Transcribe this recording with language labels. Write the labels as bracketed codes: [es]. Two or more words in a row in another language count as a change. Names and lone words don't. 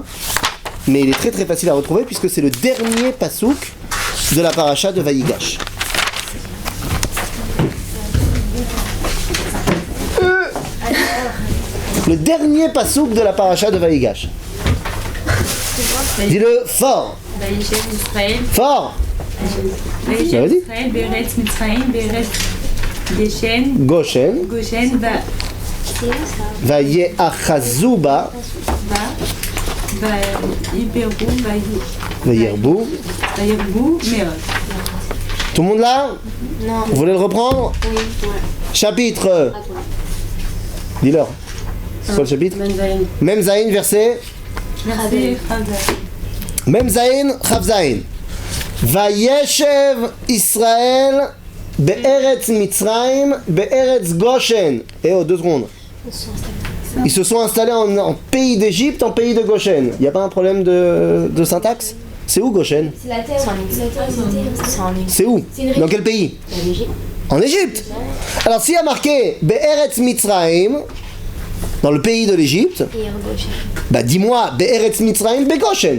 [fr] Mais il est très très facile à retrouver puisque c'est le dernier pasouk de la paracha de Vayigash. Le dernier pasouk de la paracha de Vayigash. Dis-le fort. Fort. [he] ישראל, בארץ מצרים, בארץ גושן, ויאחזו בה, וירבו, Meod. [fr] Tout le monde là? Non. Vous voulez le reprendre? Oui. Chapitre. Dis-leur. C'est quoi le chapitre? [he] מם זין, verset. מם זין, חב זין. וישב ישראל בארץ מצרים בארץ גושן. [fr] Eh oh, 2 secondes. Ils se sont installés en pays d'Égypte, en pays de Goshen. Il n'y a pas un problème de syntaxe? C'est où Goshen? C'est la terre. C'est en Égypte. C'est où? Dans quel pays? L'Égypte. En Égypte. Alors s'il y a marqué [he] בארץ מצרים, [fr] dans le pays de l'Égypte, bah dis-moi [he] בארץ מצרים בגושן.